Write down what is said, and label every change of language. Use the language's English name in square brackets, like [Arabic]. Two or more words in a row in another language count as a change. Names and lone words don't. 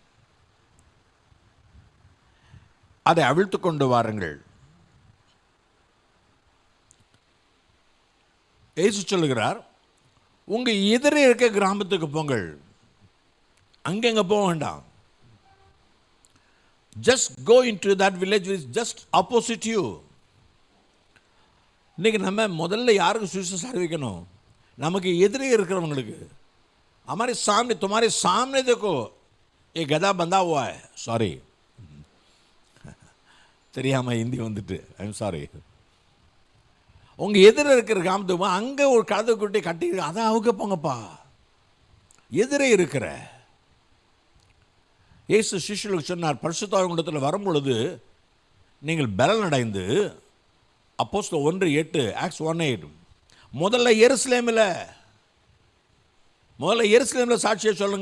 [Tamil] அதை அவிழ்த்து கொண்டு வாருங்கள். இயேசு சொல்லுகிறார், உங்கள் எதிரே இருக்க கிராமத்துக்கு போங்கள். அங்கெங்க போக வேண்டாம். [English] Just go into that village which is just opposite you. [Tamil] இன்றைக்கி நம்ம முதல்ல யாருக்கு சுவிசேஷம் அறிவிக்கணும்? நமக்கு எதிரே இருக்கிறவங்களுக்கு. [Hindi] हमारे सामने, तुम्हारे सामने देखो ये गधा बंधा हुआ है. [Tamil] சாரி, தெரியாமல் ஹிந்தி வந்துட்டு, [English] I'm sorry. [Tamil] உங்கள் எதிர இருக்கிற கிராமத்துக்கு அங்கே ஒரு கழுதை குட்டி கட்டி, அதான் அவங்க போங்கப்பா. எதிரே இருக்கிற இயேசு சிஷ்யர்களுக்கு சொன்னார், பரிசுத்த ஆவியினிடத்தில் வரும்பொழுது நீங்கள் பலன் அடைந்து, அப்போஸ்தலர் 1:8, ஆக்ட்ஸ் 1:8, முதல்ல எருசலேமில் சாட்சியை சொல்லுங்க.